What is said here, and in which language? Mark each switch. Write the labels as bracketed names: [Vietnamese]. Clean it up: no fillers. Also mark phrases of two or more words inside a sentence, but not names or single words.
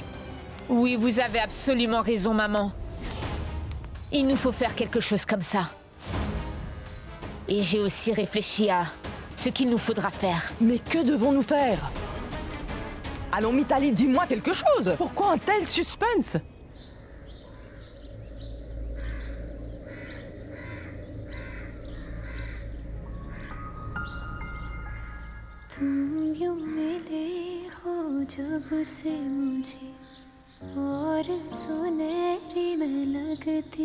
[French] Oui, vous avez absolument raison, maman. Il nous faut faire quelque chose comme ça. Et j'ai aussi réfléchi à ce qu'il nous faudra faire. Mais que devons-nous faire? Allons, Mitali, dis-moi quelque chose. Pourquoi un tel suspense? [Hindi] तुम यूं मिले हो जब से मुझे और सुनहरी मैं लगती